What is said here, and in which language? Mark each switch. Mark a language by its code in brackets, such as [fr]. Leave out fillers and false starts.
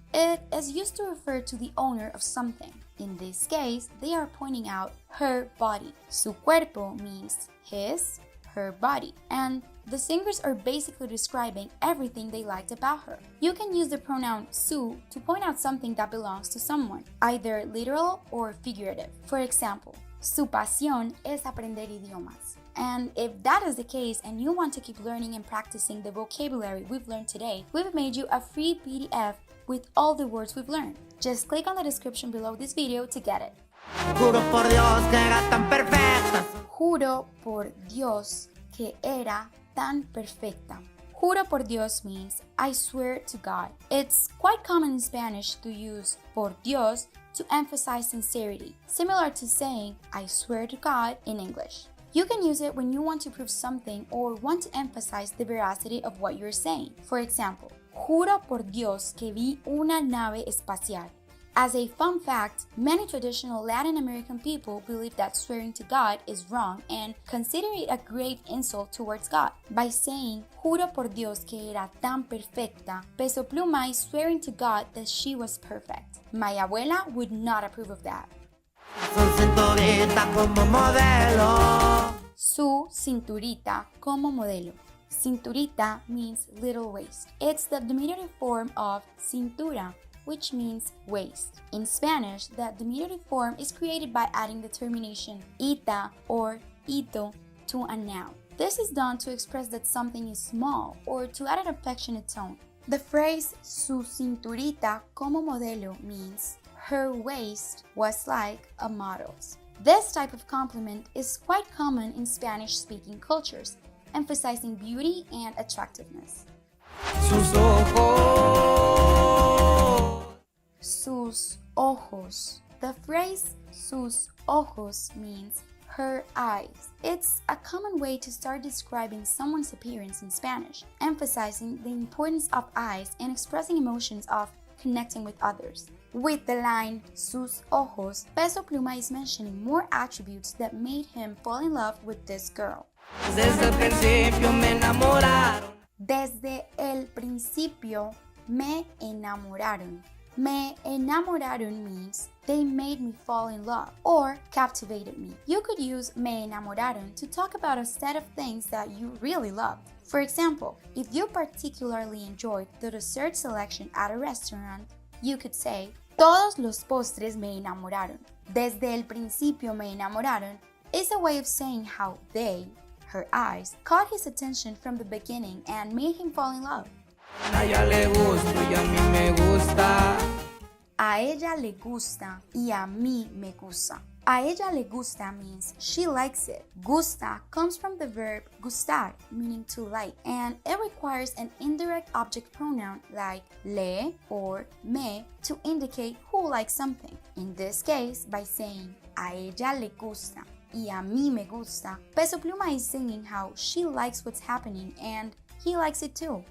[en] It is used to refer to the owner of something. In this case, they are pointing out her body. [es] Su cuerpo [en] means his, her body, and the singers are basically describing everything they liked about her. You can use the pronoun su to point out something that belongs to someone, either literal or figurative. [es] For example, su pasión es aprender idiomas. [en] And if that is the case and you want to keep learning and practicing the vocabulary we've learned today, we've made you a free PDF with all the words we've learned. Just click on the description below this video to get it. [es] Juro por Dios que era tan perfecta. Juro por Dios que era tan perfecta. Juro por Dios [en] means I swear to God. It's quite common in Spanish to use por Dios to emphasize sincerity, similar to saying I swear to God in English. You can use it when you want to prove something or want to emphasize the veracity of what you're saying. For example, [es] juro por Dios que vi una nave espacial. [en] As a fun fact, many traditional Latin American people believe that swearing to God is wrong and consider it a grave insult towards God. By saying, [es] juro por Dios que era tan perfecta, [en] Peso Pluma is swearing to God that she was perfect. My abuela would not approve of that. [es] Su cinturita como modelo. [en] Cinturita means little waist. It's the diminutive form of cintura, which means waist. In Spanish, the diminutive form is created by adding the termination ita or ito to a noun. This is done to express that something is small or to add an affectionate tone. The phrase [es] su cinturita como modelo [en] means her waist was like a model's. This type of compliment is quite common in Spanish-speaking cultures, emphasizing beauty and attractiveness. [es] Sus ojos. Sus ojos. [en] The phrase sus ojos means her eyes. It's a common way to start describing someone's appearance in Spanish, emphasizing the importance of eyes and expressing emotions of connecting with others. With the line [es] sus ojos, [en] Peso Pluma is mentioning more attributes that made him fall in love with this girl. [es] Desde el principio me enamoraron. Desde el principio me enamoraron. Me enamoraron [en] means they made me fall in love or captivated me. You could use [es] me enamoraron [en] to talk about a set of things that you really loved. For example, if you particularly enjoyed the dessert selection at a restaurant, you could say, [es] todos los postres me enamoraron. Desde el principio me enamoraron [en] is a way of saying how they, her eyes, caught his attention from the beginning and made him fall in love. [es] A ella le gusto y a mí me gusta. A ella le gusta y a mí me gusta. A ella le gusta [en] means she likes it. Gusta comes from the verb gustar, meaning to like, and it requires an indirect object pronoun like le or me to indicate who likes something. In this case, by saying [es] a ella le gusta y a mí me gusta, [en] Peso Pluma is singing how she likes what's happening and he likes it too.